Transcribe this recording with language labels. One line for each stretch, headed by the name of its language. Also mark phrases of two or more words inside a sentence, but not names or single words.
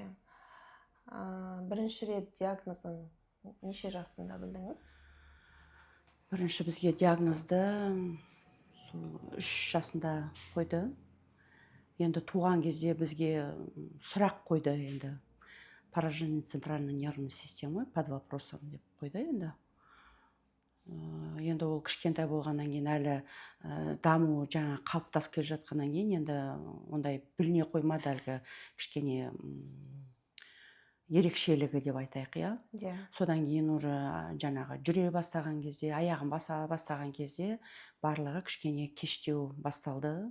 Kazakh: Бірінші рет диагнозын неше жасында білдіңіз? Бірінші бізге диагнозды 3 жасында қойды. Енді туған кезде бізге сұрақ қойды енді.
Russian: Поражение центральной нервной системы под вопросом
Kazakh: деп қойды енді. Енді ол кішкентай болғаннан кейін әлі даму жаңа қалыптасып келе жатқаннан кейін енді ондай біліне қоймады әлгі кішкене ерекшелігі деп айтайық, иә. Содан кейін уже жаңағы жүре бастаған кезде, аяғын баса бастаған кезде барлығы кішкене кештеу басталды.